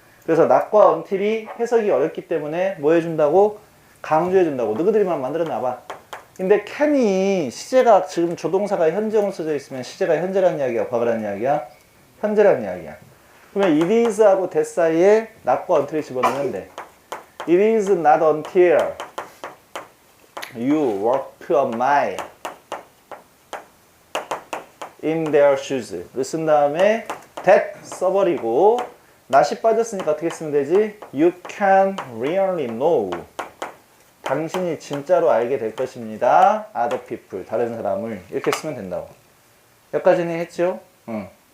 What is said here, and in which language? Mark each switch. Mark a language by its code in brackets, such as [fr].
[ko] 그래서 not과 until이 해석이 어렵기 때문에 뭐 해준다고? 강조해준다고. 너희들이만 만들어놔봐. 근데 can이 시제가 지금 조동사가 현재형으로 써져 있으면 시제가 현재라는 이야기야, 과거라는 이야기야? 현재라는 이야기야. 그러면 it is하고 that 사이에 not과 until을 집어넣으면 돼. [en] It is not until you walk a mile in their shoes. [ko] 를 쓴 다음에 that 써버리고 not이 빠졌으니까 어떻게 쓰면 되지? [en] You can really know. [ko] 당신이 진짜로 알게 될 것입니다. [en] other people, [ko] 다른 사람을. 이렇게 쓰면 된다고. 여기까지는 했죠? 응.